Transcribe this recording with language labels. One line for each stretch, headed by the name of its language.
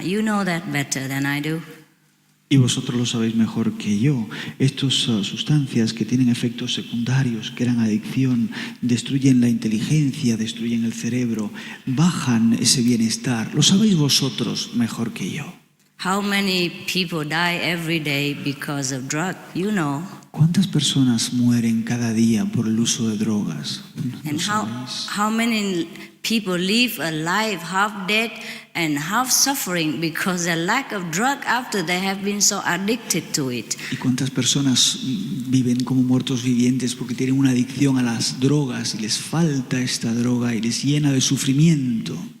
English: You know that better than I do.
Spanish: Y vosotros lo sabéis mejor que yo. Estas sustancias que tienen efectos secundarios, crean adicción, destruyen la inteligencia, destruyen el cerebro, bajan ese bienestar. Lo sabéis vosotros mejor que yo.
English: How many people die every day because of drugs? You know.
Spanish: ¿Cuántas personas mueren cada día por el uso de drogas?
English: And how many people live a life half dead and half suffering because of the lack of drug after they have been so addicted to it?
Spanish: ¿Y cuántas personas viven como muertos vivientes porque tienen una adicción a las drogas y les falta esta droga y les llena de sufrimiento?